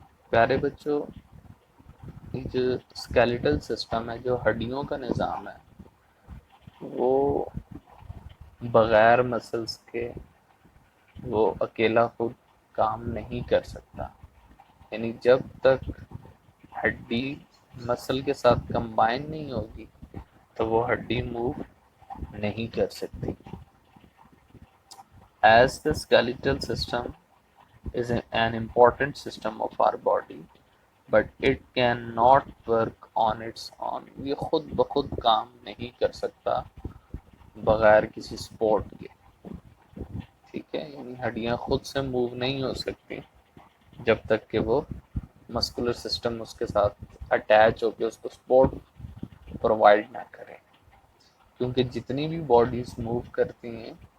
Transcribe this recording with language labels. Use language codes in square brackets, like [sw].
[ur] پیارے بچوں، یہ جو اسکیلیٹل سسٹم ہے، جو ہڈیوں کا نظام ہے، وہ بغیر مسلس کے وہ اکیلا خود کام نہیں کر سکتا. یعنی جب تک ہڈی مسل کے ساتھ کمبائن نہیں ہوگی تو وہ ہڈی موو نہیں کر سکتی. [en] As the skeletal system is an important system of our body, but it cannot work on its own. [ur] یہ خود بخود کام نہیں کر سکتا بغیر کسی سپورٹ کے. ٹھیک ہے، یعنی ہڈیاں خود سے موو نہیں ہو سکتی جب تک کہ وہ مسکولر سسٹم اس کے ساتھ اٹیچ ہو کے اس کو سپورٹ پرووائڈ نہ کرے، کیونکہ جتنی بھی باڈیز موو کرتی ہیں،